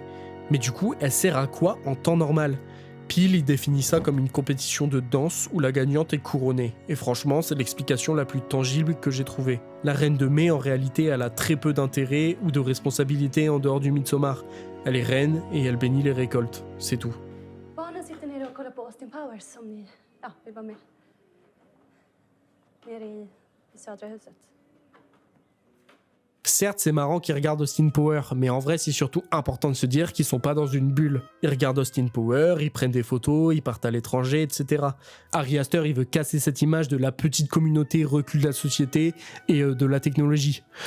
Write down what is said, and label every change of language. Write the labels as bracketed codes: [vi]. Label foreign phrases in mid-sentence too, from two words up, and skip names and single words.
[fr] Mais du coup, elle sert à quoi en temps normal ? Peel il définit ça comme une compétition de danse où la gagnante est couronnée. Et franchement, c'est l'explication la plus tangible que j'ai trouvée. La Reine de Mai, en réalité, elle a très peu d'intérêt ou de responsabilité en dehors du Midsommar. Elle est reine et elle bénit les récoltes. C'est tout. [sv] Barnen sitter nere och kollar på Austin Powers som ni vill vara med. Nere i södra huset. [fr] Certes, c'est marrant qu'ils regardent Austin Power, mais en vrai, c'est surtout important de se dire qu'ils sont pas dans une bulle. Ils regardent Austin Power, ils prennent des photos, ils partent à l'étranger, etc. Ari Aster, il veut casser cette image de la petite communauté recul de la société et de la technologie.